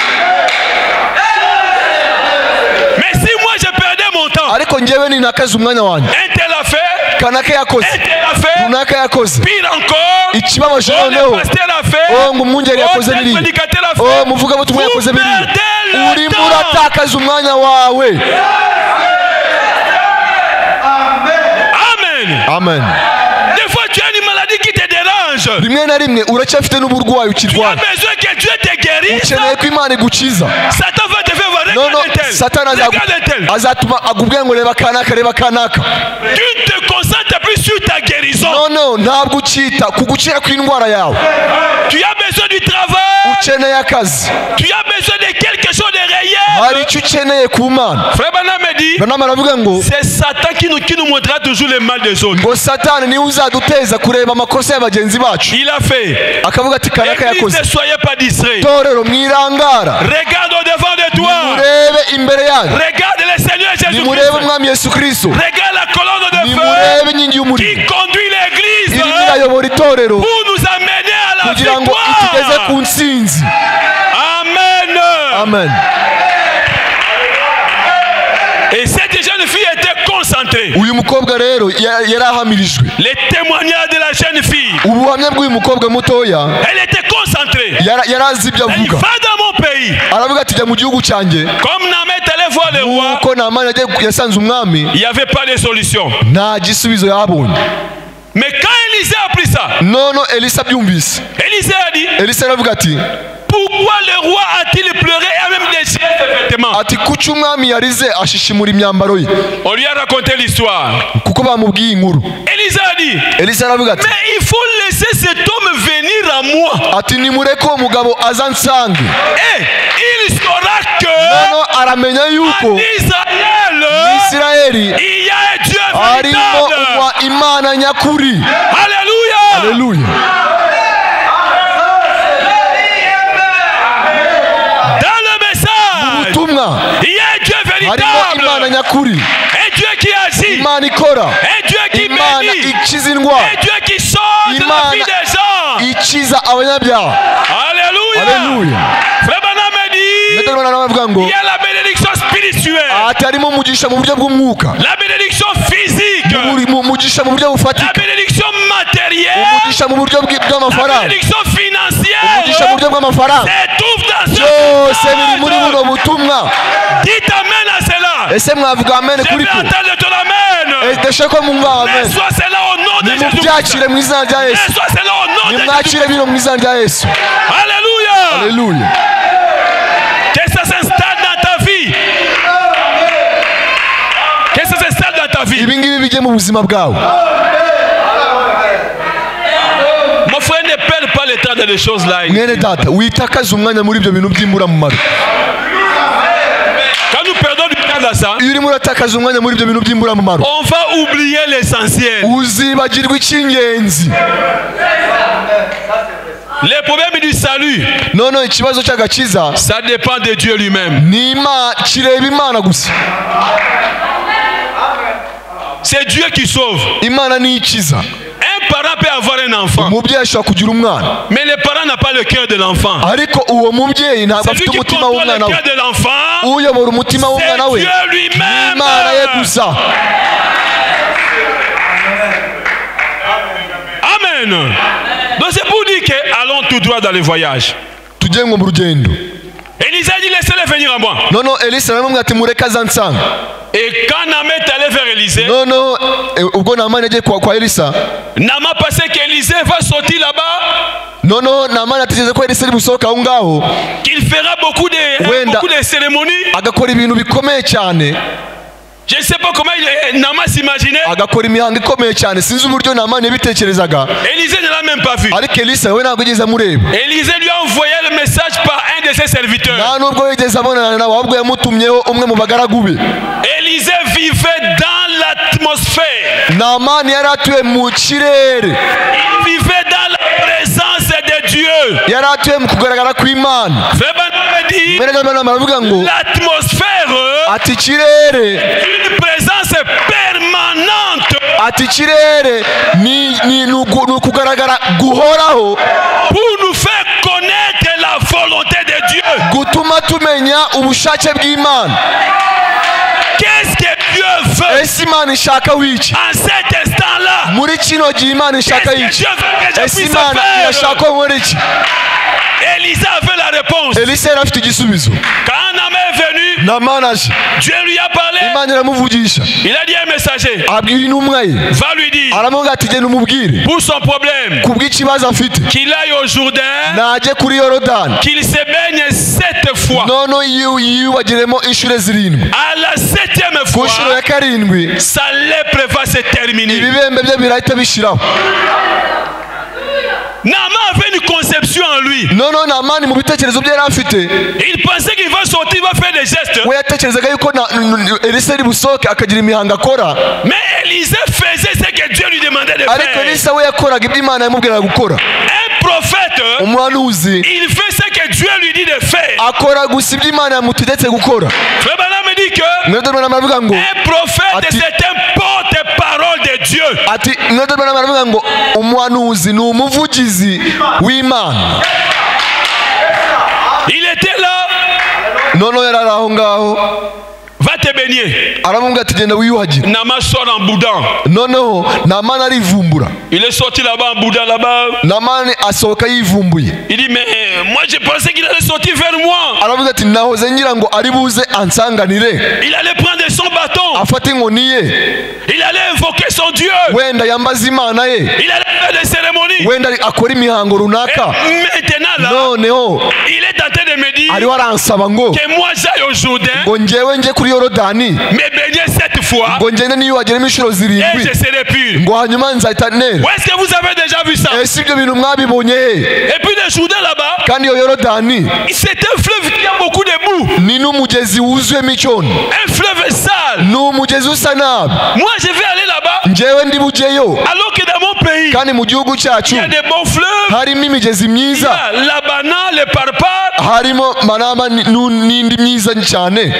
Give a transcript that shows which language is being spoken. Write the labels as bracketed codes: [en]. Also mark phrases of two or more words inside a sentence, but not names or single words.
[fr] Mais si moi je perdais mon temps, [rw] ariko njyewe ninakaza umwanya wanjye, [fr] un tel a fait, [rw] kanaka yakoze, [fr] un tel a fait, [rw] runaka yakoze, [fr] pire encore, [rw] ikibabaje oh, noneho, [fr] le pasteur a fait, [rw] oh ngo umwungeri yakoze [fr] tel [rw] biriya, [fr] prédicateur a oh fait. [rw] muvugabutumwa yakoze [fr] Vous [rw] biriya, [fr] perdez le [rw] urimo [fr] temps. [rw] uratakaza umwanya wawe. [fr] Amen. [rw] amen. [fr] Des fois tu as une maladie qui te dérange. [rw] rimwe na rimwe uracyafite n'uburwayi [fr] Tu as [rw] ukirwara, [fr] besoin que Dieu te guérisse. [rw] ukeneye ko Imana igukiza. [fr] Satan va te faire voir. [rw] nono [fr] Regarde tel. [rw] Satani [fr] Regarde tel. [rw] azatuma akubwira ngo reba kanaka, reba kanaka. [fr] Tu ne te concentres plus sur ta guérison. [rw] nono ntabwo ukita ku gukira kw'indwara yawe. [fr] Tu as besoin du travail. [rw] ukeneye akazi, [fr] Tu as besoin de quelque chose de [rw] hari [fr] réel. [rw] icyo ukeneye ku Mana. [fr] Frère Branham me dit, [rw] Branham aravuga ngo [fr] c'est Satan qui nous montrera toujours le mal des autres. [rw] ngo Satani niwe uzaduteza kureba amakosa ya bagenzi bacu, [fr] Il a fait. [rw] akavuga ati kanaka [fr] Église, [rw] yakoze. [fr] ne soyez pas distrait. [rw] torero mwirangara, [fr] Regarde au devant de toi. [rw] nimurebe imbere yanyu, [fr] Regarde le Seigneur [rw] nimurebe [fr] Jésus-Christ. [rw] umwami Yesu Kristo, [fr] Regarde la colonne de [rw] nimurebe [fr] feu [rw] inkingi y'umuriro [fr] qui conduit l'église [rw] irimo irayobora itorero [fr] pour nous amener à la [rw] kugira ngo itugeze ku [fr] victoire. [rw] ntsinzi. [fr] Amen. [rw] amen. [fr] Et cette jeune fille était concentrée. [rw] uyu mukobwa rero yari ahamirijwe. [fr] Les témoignages de la jeune fille. [rw] ubuhamya bw'uyu mukobwa mutoya [fr] Elle était concentrée. [rw] yari azi ibyo [fr] Elle dit, [rw] avuga. [fr] va dans mon pays. [rw] aravuga ati jya mu gihugu cyanjye. [fr] Comme Naaman est allé voir le roi, [rw] kuko Namani yasanze umwami [fr] il n'y avait pas de solution. [rw] nta gisubizo yabonye. [fr] Mais quand Élisée a pris ça, [rw] nono Elisa abyumvise, [fr] Élisée a dit, [rw] Elisa aravuga ati [fr] pourquoi le roi a-t-il pleuré et a même déchiré ses vêtements? [rw] ati kuki umwami yarize ashishimura imyambaro ye. [fr] On lui a raconté l'histoire. [rw] kuko bamubwiye inkuru. [fr] Élisée a dit, [rw] Elisa aravuga ati [fr] mais il faut laisser cet homme venir à moi. [rw] ati nimureke uwo mugabo aza nsange. [fr] Et il saura que [rw] nono aramenya yuko [fr] en Israël, [rw] Isirayeli [fr] il y a un Dieu [rw] harimo [fr] véritable. [rw] Imana nyakuri. [fr] Alléluia. [rw] Haleluya. [fr] Dans le message, [rw] ubutumwa [fr] il y a un Dieu [rw] harimo Imana [fr] véritable. [rw] nyakuri, [fr] Un Dieu qui agit. [rw] Imana ikora, [fr] Un Dieu qui [rw] Imana [fr] bénit. [rw] ikiza indwara, [fr] Un Dieu qui sort de la [rw] Imana [fr] vie des gens. [rw] ikiza abanyabyaha. [fr] Alléluia. [rw] Haleluya. [fr] Frère [rw] nanone aravuga ngo [fr] il y a la bénédiction spirituelle, [rw] ati harimo umugisha mu buryo bw'umwuka, [fr] la bénédiction physique, [rw] umugisha mu buryo [fr] la [rw] bufatika, [fr] bénédiction matérielle, [rw] umugisha mu buryo [fr] la [rw] bw'amafaranga, [fr] bénédiction financière. [rw] umugisha mu buryo bw'amafaranga, [fr] C'est tout dans ce [rw] byose biri muri buno butumwa. [fr] Dites amen à cela. [rw] Ese mwavuga amen [fr] Je [rw] kuri [fr] vais [rw] ko? [fr] entendre ton amen. [rw] Ndashaka ko mwumva amen. [fr] Reçois cela au nom de Jésus. [rw] Nimubyakire mu izina rya Yesu. [fr] Reçois cela au nom de Jésus. [rw] Nimwakire bino mu izina rya Yesu. [fr] Alléluia. [rw] Haleluya. [fr] Que ça s'installe dans ta vie. Que ça s'installe dans ta vie. [rw] Ibi ngibi bijye mu buzima bwawe. [fr] Mon frère, ne perd pas le temps dans les choses là. [rw] Mwene data, witakaza umwanya muri ibyo bintu by'imburamumaro. [fr] Quand nous perdons du temps dans ça, [rw] Iyo urimo uratakaza umwanya muri ibyo bintu by'imburamumaro, [fr] on va oublier l'essentiel. [rw] uzibagirwa icy'ingenzi. [fr] Les problèmes du salut, [rw] Noneho ikibazo cy'agakiza [fr] ça dépend de Dieu lui-même. [rw] kireba Imana gusa. [fr] C'est Dieu qui sauve. [rw] Imana niyo ikiza. [fr] Un parent peut avoir un enfant, [rw] Umubyeyi ashobora kugira umwana, [fr] mais le parent n'a pas le cœur de l'enfant. [rw] ariko uwo mubyeyi ntabwo [fr] C'est [rw] afite [fr] lui qui [rw] umutima [fr] contrôle [rw] w'umwana [fr] le [rw] we. [fr] cœur de l'enfant. [rw] Uyobora umutima w'umwana [fr] C'est [rw] we [fr] Dieu lui-même. [rw] Imana ye gusa. [fr] Amen. Donc c'est pour dire que allons tout droit dans le voyage. [rw] Tujye ngo mu rugendo. [fr] Élisée dit laissez-les venir à moi. [rw] Noneho Elisa aramubwira ati mureke azansanga. [fr] Et quand Naaman est allé vers Élisée, [rw] Noneho ubwo Naamani yagiye kwa Elisa, [fr] Naaman pensait qu'Élisée va sortir là-bas, [rw] noneho Naamani atekereza ko Elisa ari busohoka aho ngaho [fr] qu'il fera beaucoup de cérémonies. [rw] agakora ibintu bikomeye cyane, [fr] Je ne sais pas comment Naaman s'imaginait. [rw] agakora imihango ikomeye cyane. Sinzi uburyo Naamani yabitekerezaga, [fr] Élisée ne l'a même pas vu. [rw] ariko Elisa we ntabwo yigeze amureba, [fr] Élisée lui a envoyé le message par un de ses serviteurs. [rw] nta nubwo yigeze abonana nawe, ahubwo yamutumyeho umwe mu bagaragu be. [fr] Élisée vivait dans l'atmosphère. [rw] Naamani yari atuye mu kirere, [fr] Il vivait dans la présence de Dieu. [rw] yari atuye mu kugaragara kw'Imana. [fr] Frère Branham dit, [rw] Mwene Branham aravuga ngo [fr] l'atmosphère, [rw] ati ikirere, [fr] une présence permanente [rw] ati ikirere ni ukugaragara guhoraho, [fr] pour nous faire connaître la volonté de Dieu. [rw] gutuma tumenya ubushake bw'Imana. [fr] Qu'est-ce que Dieu veut [rw] Ese Imana ishaka wiki? [fr] en cet instant-là? [rw] Muri kino gihe Imana ishaka [fr] Qu'est-ce que [rw] iki? [fr] Dieu veut que je [rw] Ese [fr] puisse [rw] Imana irashaka [fr] faire? [rw] ko nkora iki? [fr] Élisée avait la réponse. [rw] Elisa yari afite igisubizo. [fr] Quand Naaman est venu, [rw] Naamani aje, [fr] Dieu lui a parlé. [rw] Imana iramuvugisha, [fr] Il a dit à un messager, [rw] abwira intumwa ye, [fr] va lui dire [rw] aramubwira ati genda umubwire [fr] pour son problème [rw] ku bw'ikibazo afite, [fr] qu'il aille au Jourdain, [rw] najye kuri Yorodani, [fr] qu'il se baigne 7 fois. [rw] noneho yiyubagiremo inshuro zirindwi, [fr] À la 7e [rw] ku nshuro [fr] fois, [rw] ya karindwi [fr] sa lèpre va se terminer. [rw] ibibembe bye birahita bishiraho. [fr] Naaman avait une conception en lui. [rw] Noneho Naamani mu bitekerezo bye yari afite, [fr] Il pensait qu'il va sortir, il va faire des gestes. [rw] we yatekerezaga yuko Elisa ari busohoke akagira imihango akora, [fr] Mais Élisée faisait ce que Dieu lui demandait de [rw] ariko [fr] faire. [rw] Elisa we yakoraga ibyo Imana yamubwiraga gukora. [fr] Un prophète, [rw] Umuhanuzi [fr] il fait ce que Dieu lui dit de faire. [rw] akora gusa ibyo Imana yamutegetse gukora. [fr] Frère Branham me dit que [rw] Mwene Branham aravuga ngo [fr] un prophète, [rw] Ati- [fr] c'est un porte-parole de Dieu. [rw] ati Mwene Branham aravuga ngo umuhanuzi ni umuvugizi w'Imana. [fr] Il était là, [rw] Noneho yari ari aho ngaho, [fr] va te baigner. [rw] aramubwira ati genda wiyuhagire. [fr] Naaman sort en boudant. [rw] Noneho Naamani arivumbura, [fr] Il est sorti là-bas en boudant là-bas. [rw] Naamani asohoka yivumbuye, [fr] Il dit, mais moi je pensais qu'il allait sortir vers moi. [rw] aravuga ati nahoze ngira ngo ari buze ansanganire, [fr] Il allait prendre son bâton. [rw] afate inkoni ye, [fr] Il allait invoquer son Dieu. [rw] wenda yambaze Imana ye, [fr] Il allait faire des cérémonies. [rw] wenda akora imihango [fr] Et [rw] runaka. [fr] maintenant là, [rw] Noneho [fr] il est en train de me dire [rw] ariho aransaba ngo [fr] que moi j'aille au Jourdain, [rw] ngo njyewe njye kuri Yorodani, [fr] me baigner 7 fois [rw] ngo ngende niyuhagiremo inshuro [fr] et [rw] zirindwi, [fr] je serai pur. [rw] ngo hanyuma nzahita nera. [fr] Où est-ce que vous avez déjà vu ça? [rw] Ese ibyo bintu mwabibonye he? [fr] Et puis le Jourdain là-bas, [rw] Kandi iyo Yorodani [fr] c'est un fleuve qui a beaucoup de boue. [rw] ni n'umugezi wuzuyemo icyondo, [fr] Un fleuve sale. [rw] ni umugezi usa nabi. [fr] Moi je vais aller là-bas [rw] Njyewe ndi bujyeyo, [fr] alors que dans mon pays, [rw] kandi mu gihugu [fr] il [rw] cyacu [fr] y a des bons fleuves. [rw] harimo imigezi [fr] Il y [rw] myiza, [fr] a l'Abana, le Parpar. [rw] harimo Manama n'indi myiza cyane.